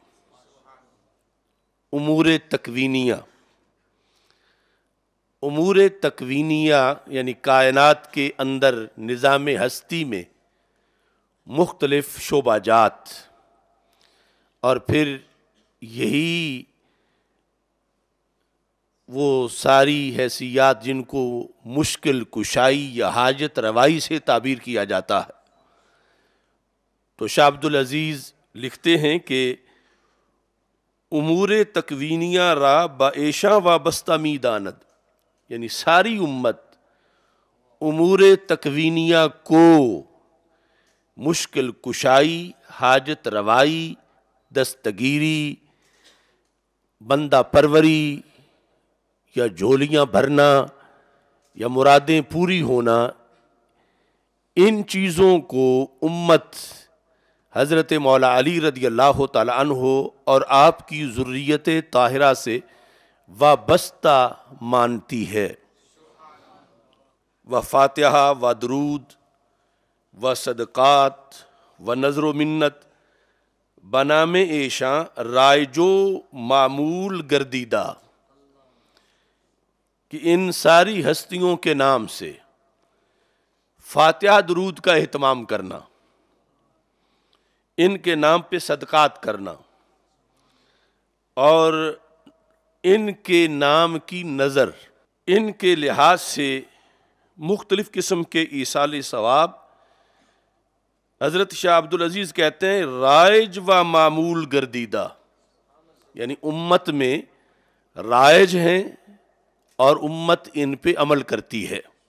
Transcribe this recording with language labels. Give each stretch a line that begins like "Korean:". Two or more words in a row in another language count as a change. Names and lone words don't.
Urdu: امور تکوینیہ، امور تکوینیہ یعنی کائنات کے اندر نظام ہستی میں مختلف شعبہ جات، اور پھر یہی وہ ساری حیثیات جن کو مشکل کشائی یا حاجت روائی سے تعبیر کیا جاتا ہے. تو شاہ عبدالعزیز لکھتے ہیں کہ
Persian: امور تکوینیہ را بعیشاں وابستہ می داند،
Urdu: یعنی ساری امت امور تکوینیہ کو مشکل کشائی، حاجت روائی، دستگیری، بندہ پروری یا جھولیاں بھرنا یا مرادیں پوری ہونا، ان چیزوں کو امت حضرت مولا علی رضی اللہ تعالی عنہ اور آپ کی ذریت طاہرہ سے وابستہ مانتی ہے.
Persian: و فاتحہ و درود و صدقات و نظر و منت بنام ایشاں رائجو معمول گردیدہ،
Urdu: کہ ان ساری ہستیوں کے نام سے فاتحہ درود کا اہتمام کرنا، ان کے نام پہ صدقات کرنا، اور ان کے نام کی نظر، ان کے لحاظ سے مختلف قسم کے ایصال ثواب، حضرت شاہ عبدالعزیز کہتے ہیں
Persian: رائج و معمول گردیدہ،
Urdu: یعنی امت میں رائج ہیں اور امت ان پہ عمل کرتی ہے.